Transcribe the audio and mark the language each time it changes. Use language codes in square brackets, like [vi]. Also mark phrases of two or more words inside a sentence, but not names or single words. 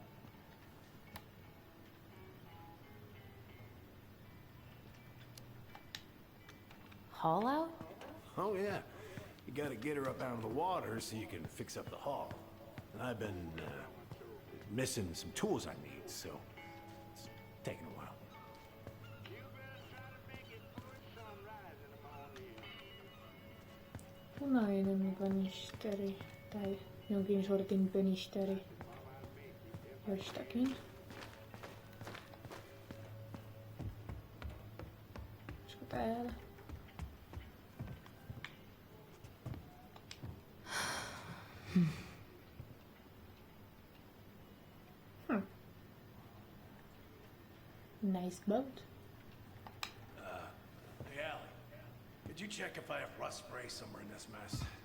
[en] Haul out? Oh, yeah. You gotta get her up out of the water so you can fix up the hull. And I've been, missing some tools I need, so it's taking a while. [fi] Punainen pönisteri. Tai jonkin sortin pönisteri. Jostakin. Olisiko täällä? [en] Nice boat. Hey, Allie. Could you check if I have rust spray somewhere in this mess?